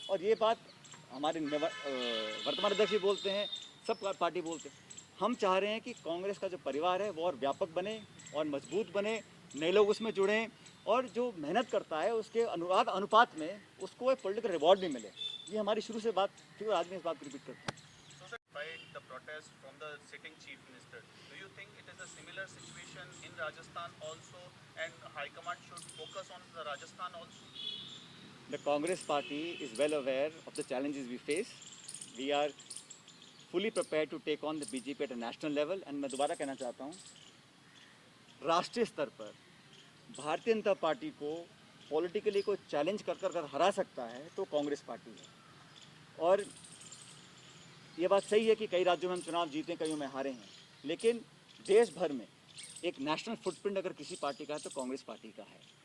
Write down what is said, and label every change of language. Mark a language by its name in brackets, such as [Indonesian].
[Hindi] और ये बात हमारे वर्तमान अध्यक्ष भी बोलते हैं, सब पार्टी बोलते हैं। हम चाह रहे हैं कि कांग्रेस का जो परिवार है वो और व्यापक बने और मजबूत बने, नए लोग उसमें जुड़ें और जो मेहनत करता है उसके अनुपात में उसको एक पॉलिटिकल रिवॉर्ड भी मिले। ये हमारी शुरू से बात थी और आज मैं इस बात को रिपीट करता हूँ। [English] By the protest from the sitting chief minister, do you think it is a similar situation in Rajasthan also, and High Command should focus on the Rajasthan also? The Congress party is well aware of the challenges we face. We are fully prepared to take on the BJP at a national level. [Hindi] And मैं दोबारा कहना चाहता हूँ, राष्ट्रीय स्तर पर Bharatiya Janata party को politically कोई चैलेंज कर कर हरा सकता है तो कांग्रेस पार्टी है। और ये बात सही है कि कई राज्यों में हम चुनाव जीते, कईयों में हारे हैं, लेकिन देश भर में एक नेशनल फुटप्रिंट अगर किसी पार्टी का है तो कांग्रेस पार्टी का है।